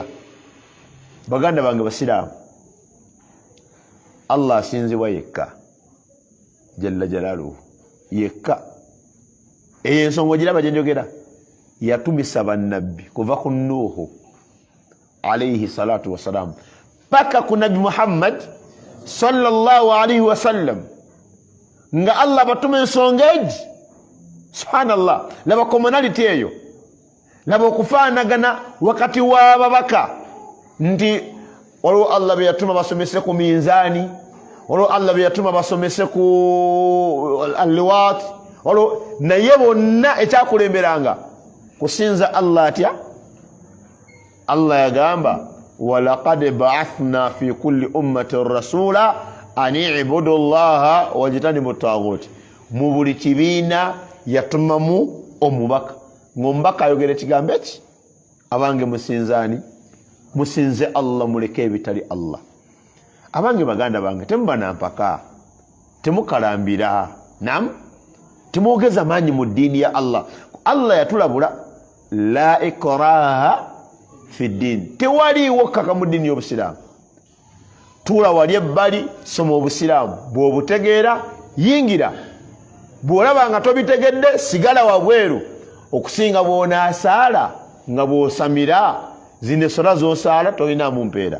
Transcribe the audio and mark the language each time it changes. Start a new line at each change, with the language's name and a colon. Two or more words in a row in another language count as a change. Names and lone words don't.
Ganda: Baganda bange Basiraamu, Allah asinzibwa yekka
Arabic: جل جلاله
Ganda: yekka. Eyo ensonga ogiraba gye njogera yatumisa bannabbi kuva ku Nuuhu
Arabic: عليه الصلاة والسلام
Ganda: paka ku Nabi Muhammad
Arabic: صلى الله عليه وسلم
Ganda: nga Allah batuma ensonga egi. Subhanallah, laba commonality eyo, laba okufaanagana wakati w'ababaka nti waliwo Allah be yatuma basomese ku minzaani, waliwo Allah be yatuma basomese ku al-liwaat, waliwo naye bonna ekyakulemberanga kusinza Allah atya?
Arabic: Allah yagamba ولقد بعثنا في كل أمة رسولا أن اعبدوا الله واجتنبوا الطاغوت.
Ganda: Mu buli kibiina yatumamu omubaka, ng'omubaka ayogera ekigambo eki, abange musinzaani, musinze Allah muleke ebitali Allah. Abange baganda bange temuba nampaka, temukalambira, nam temwogeza maanyi mu ddiini ya Allah. Allah yatulabula
Arabic: لا إكراه في الدين,
Ganda: tewaliiwo kkaka mu ddiini y'Obusiraamu. Tuula wali ebbali, soma Obusiraamu, bw'obutegeera yingira, bw'olaba nga tobitegedde sigala wabweru. Okusinga bw'onaasaala nga bw'osamira zino essola z'osaala tolinaamu mpeera.